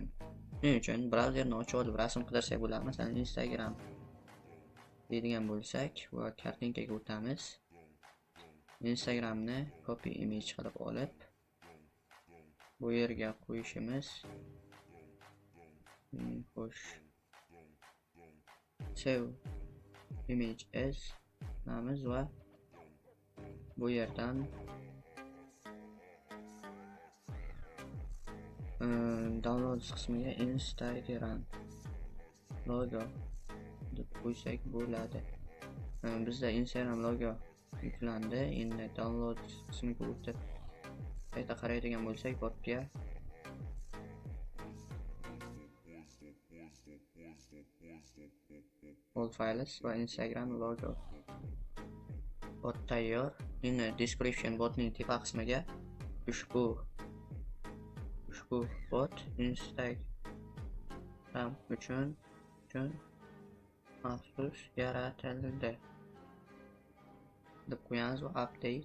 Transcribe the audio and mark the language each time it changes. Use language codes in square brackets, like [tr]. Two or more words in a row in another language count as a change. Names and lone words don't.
[uz] Shuning uchun brauzerni ochib olib rasm qidirsak bo'ladi. Masalan, Instagram deydigan bo'lsak va kartinkaga o'tamiz. Instagramni [en] copy image [uz] qilib olib bu yerga qo'yishimiz xo'sh. [en] Save image as [uz] namiz va bu yerdan download qismiga Instagram logo deb qo'ysak bo'ladi. Bizda Instagram logo yuklandi. Endi download qismiga o'tib qayta qaraydigan bo'lsak, botga [en] all files [uz] va Instagram logo bot tayyor. Endi description botning tepa qismiga ushbu bot Instagram uchun maxsus yaratildi deb qo'yamiz va update.